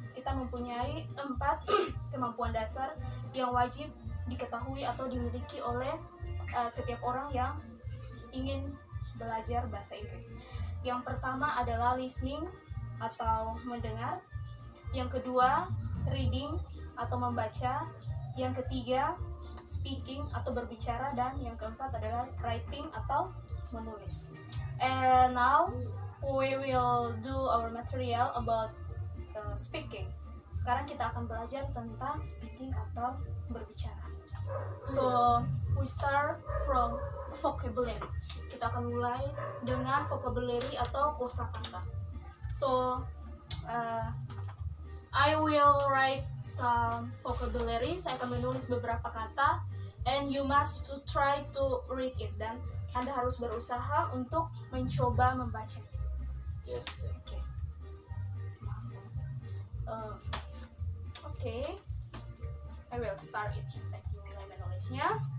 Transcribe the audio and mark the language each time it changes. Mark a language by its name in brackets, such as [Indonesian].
[Indonesian] Kita mempunyai 4 kemampuan dasar yang wajib diketahui atau dimiliki oleh setiap orang yang ingin belajar bahasa Inggris. Yang pertama adalah listening atau mendengar. Yang kedua, reading atau membaca. Yang ketiga, speaking atau berbicara. Dan yang keempat adalah writing atau menulis. [English] And now we will do our material about speaking. [Indonesian] Sekarang kita akan belajar tentang speaking atau berbicara. [English] So we start from vocabulary. [Indonesian] Kita akan mulai dengan vocabulary atau kosakata. [English] So I will write some vocabulary. [Indonesian] Saya akan menulis beberapa kata, [English] and you must to try to read it. [Indonesian] Dan Anda harus berusaha untuk mencoba membaca. [English] Yes. Okay. Okay. I will start it. [Indonesian] Saya akan mulai menulisnya.